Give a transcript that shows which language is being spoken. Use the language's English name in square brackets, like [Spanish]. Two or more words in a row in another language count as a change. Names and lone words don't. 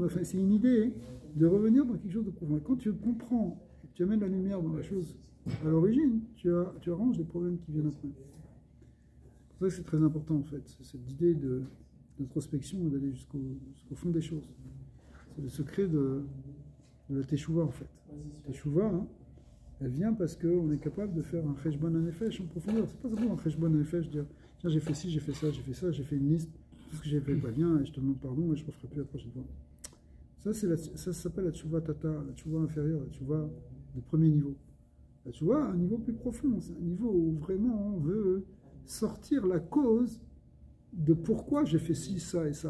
[French] Enfin, c'est une idée de revenir dans quelque chose de profond. Et quand tu comprends, tu amènes la lumière dans la chose à l'origine, tu arranges les problèmes qui viennent après. C'est pour ça que c'est très important, en fait, cette idée d'introspection, d'aller jusqu'au fond des choses. C'est le secret de la Teshuvah, en fait. Teshuvah, elle vient parce qu'on est capable de faire un [Hebrew] חשבון הנפש [French] en profondeur. C'est pas simplement un [Hebrew] חשבון הנפש, [French] dire tiens, j'ai fait ci, j'ai fait ça, j'ai fait une liste, tout ce que j'ai fait pas bien, et je te demande pardon, et je ne referai plus la prochaine fois. Ça s'appelle la [Hebrew] תשובה תתאה, [French] la teshuvah inférieure, la teshuvah de premier niveau. La teshuvah à un niveau plus profond, c'est un niveau où vraiment on veut sortir la cause de pourquoi j'ai fait ci, ça et ça.